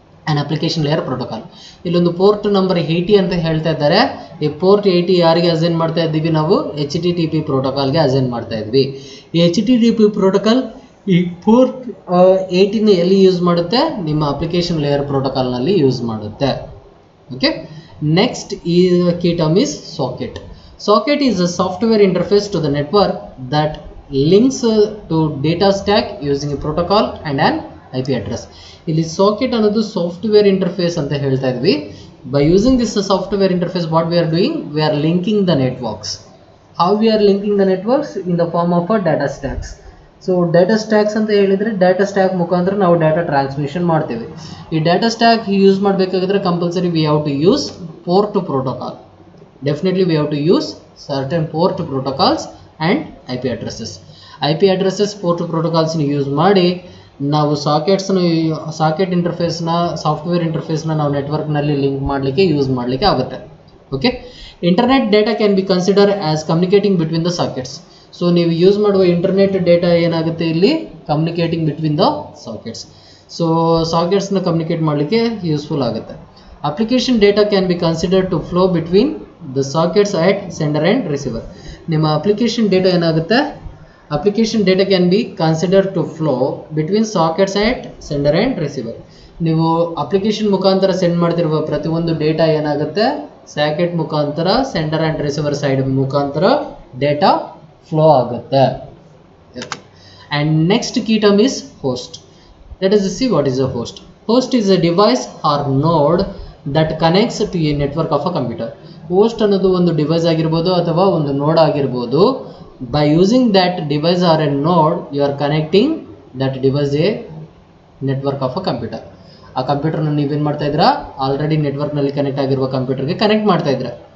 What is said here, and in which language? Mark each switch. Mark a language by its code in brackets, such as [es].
[en] an application layer protocol. [kn] ಇಲ್ಲೊಂದು port number 80 ಅಂತ ಹೇಳ್ತಾ ಇದ್ದಾರೆ. ಈ ಪೋರ್ಟ್ 80 ಯಾರಿಗೆ ಅಸೈನ್ ಮಾಡ್ತಾ ಇದ್ದೀವಿ ನಾವು HTTP ಪ್ರೋಟೋಕಾಲ್ಗೆ ಅಸೈನ್ ಮಾಡ್ತಾ ಇದ್ವಿ. ಈ HTTP ಪ್ರೋಟೋಕಾಲ್ ಈ ಪೋರ್ಟ್ 80ನ ಎಲ್ಲಿ ಯೂಸ್ ಮಾಡುತ್ತೆ, ನಿಮ್ಮ ಅಪ್ಲಿಕೇಶನ್ ಲೇಯರ್ ಪ್ರೋಟೋಕಾಲ್ನಲ್ಲಿ ಯೂಸ್ ಮಾಡುತ್ತೆ. [en] Okay, next ಈ key term is socket. Socket is a software interface to the network that links to data stack using a protocol and an IP address. [kn] ಇಲ್ಲಿ socket ಅನ್ನೋದು software interface ಅಂತ ಹೇಳ್ತಾ ಇದ್ವಿ. [en] By using this software interface, what we are doing, we are linking the networks. How we are linking the networks? In the form of a data stacks. [kn] So data stacks ಅಂತ ಹೇಳಿದ್ರೆ data stack ಮುಖಾಂತರ ನಾವು data transmission ಮಾಡ್ತೇವೆ. ಈ data stack use ಮಾಡಬೇಕಾದ್ರೆ compulsory [en] We have to use port protocol. Definitely we have to use certain port protocols and IP addresses. [kn] IP addresses port protocols use ಮಾಡಿ ನಾವು socket ಇಂಟರ್ಫೇಸ್ನ software ಇಂಟರ್ಫೇಸ್ನ ನಾವು ನೆಟ್ವರ್ಕ್ನಲ್ಲಿ link ಮಾಡಲಿಕ್ಕೆ use ಮಾಡಲಿಕ್ಕೆ ಆಗುತ್ತೆ. [en] Okay, internet data can be consider as communicating between the sockets. [kn] So ನೀವು use ಮಾಡುವ internet data ಏನಾಗುತ್ತೆ ಇಲ್ಲಿ [en] Communicating between the sockets. [kn] So ಸಾಕೆಟ್ಸ್ನ communicate ಮಾಡಲಿಕ್ಕೆ ಯೂಸ್ಫುಲ್ ಆಗುತ್ತೆ. [en] Application data can be considered to flow between the sockets at sender and receiver. [kn] ನಿಮ್ಮ application data ಏನಾಗುತ್ತೆ, [en] Application data can be consider to flow between sockets at sender and receiver. [kn] ನೀವು application ಮುಖಾಂತರ send ಮಾಡ್ತಿರುವ ಪ್ರತಿಯೊಂದು data ಏನಾಗುತ್ತೆ socket ಮುಖಾಂತರ sender and receiver side ಮುಖಾಂತರ data flow ಆಗುತ್ತೆ. [en] And next key term is host. Let us see what is a host. Host is a device or node that connects to a network of a computer. [kn] Host ಅನ್ನೋದು ಒಂದು device ಆಗಿರ್ಬೋದು ಅಥವಾ ಒಂದು ನೋಡ್ ಆಗಿರ್ಬೋದು. [en] By using that device or a node you are connecting that device a network of a computer. [kn] ಆ ಕಂಪ್ಯೂಟರ್ನ ನೀವೇನು ಮಾಡ್ತಾ ಇದ್ದೀರಾ, ಆಲ್ರೆಡಿ ನೆಟ್ವರ್ಕ್ನಲ್ಲಿ ಕನೆಕ್ಟ್ ಆಗಿರುವ ಕಂಪ್ಯೂಟರ್ಗೆ ಕನೆಕ್ಟ್ ಮಾಡ್ತಾ ಇದ್ದೀರಾ.